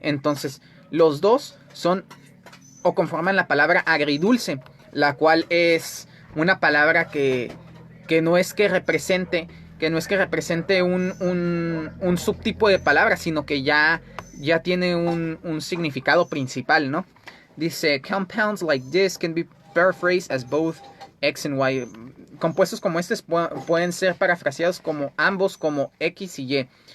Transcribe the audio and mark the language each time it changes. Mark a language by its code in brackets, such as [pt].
[es] Entonces, los dos son o conforman la palabra agridulce, la cual es una palabra que no es que represente un subtipo de palabra, sino que ya tiene un significado principal, ¿no? Dice, [en] compounds like this can be paraphrased as both X and Y. [es] Compuestos como estos pueden ser parafraseados como ambos como X y Y.